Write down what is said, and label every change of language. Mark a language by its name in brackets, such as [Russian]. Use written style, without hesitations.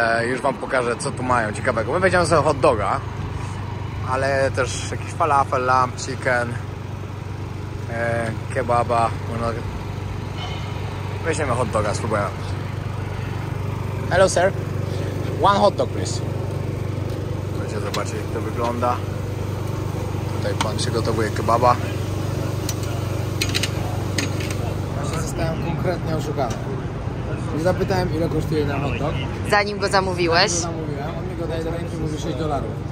[Polish] Już wam pokażę, co tu mają ciekawego. My weźmiemy sobie hot doga, ale też jakiś falafel, lamb, chicken, kebaba. Weźmiemy hot doga, spróbujemy. [English] Hello sir, one hot dog please. [Polish] Możecie zobaczyć, jak to wygląda. Tutaj pan przygotowuje kebaba. zostałem konkretnie oszukany. Nie zapytałem, ile kosztuje na hot dog. Zanim go zamówiłeś. Ja go zamówiłem, on mi go daje do ręki i mówi $6.